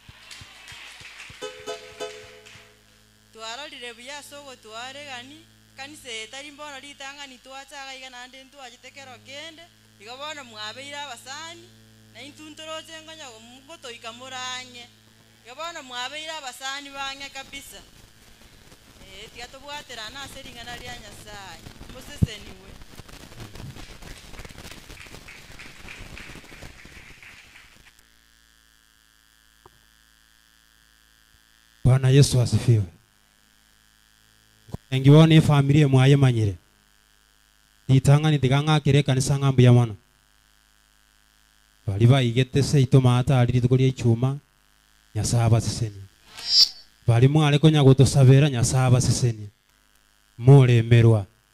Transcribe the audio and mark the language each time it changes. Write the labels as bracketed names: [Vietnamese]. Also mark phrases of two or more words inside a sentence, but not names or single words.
[Gusii] twarorire buya ase ogotwaregani kanisa etari mbono ritang'ani twachaga iga nande ntwachitekero kende igo bono mwabeire abasani na intuntoroche ngonya ngotoika murang'e igo bono mwabeire abasani bang'e kabisa tiga tobwaterana ase ring'ana ria Nyasaye moseseniwe. [Swahili] Bwana Yesu asifiwe. [Gusii] Engi wone familia mwaye manyire. Ditang'ani tigang'akire kanisa ng'ambu ya mono. Bali baigete se itomata ali tukoria ichuma Nyasaye abaseseni. Bali mwale konya gutosabera Nyasaye abaseseni. Muremerwa.